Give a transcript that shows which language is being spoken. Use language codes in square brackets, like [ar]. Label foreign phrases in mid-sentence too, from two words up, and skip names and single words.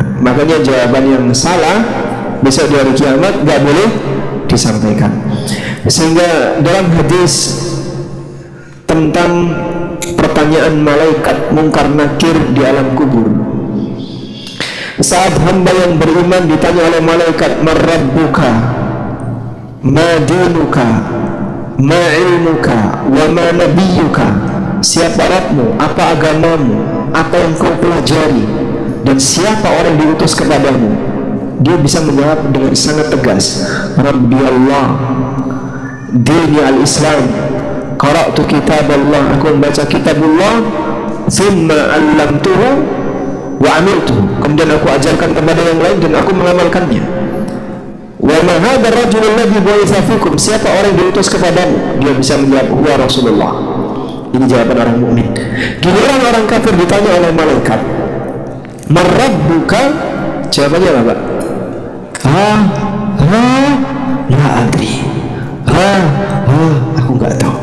[id] Makanya jawaban yang salah besok di hari kiamat nggak boleh disampaikan. Sehingga dalam hadis tentang pertanyaan malaikat mungkar nakir di alam kubur, saat hamba yang beriman ditanya oleh malaikat, [ar] marrabbuka, ما دينك، ما علمك، وما نبيك, [id] siapa Rabbmu, apa agamamu, apa yang kau pelajari, dan siapa orang yang diutus kepadamu, dia bisa menjawab dengan sangat tegas, [ar] ربي الله، ديني الإسلام، قرأت كتاب الله, [id] aku membaca kitabullah, [ar] ثم علمته وعملته, [id] kemudian aku ajarkan kepada yang lain dan aku mengamalkannya. [ar] وما هذا الرجل الذي بعث فيكم, [id] siapa orang yang diutus kepadamu, dia bisa menjawab [ar] هو رسول الله. [id] Ini jawaban orang mukmin. Giliran orang kafir ditanya oleh malaikat, marrabbuka, jawabannya apa? [ar] لا أدري. [id] Aku nggak tahu.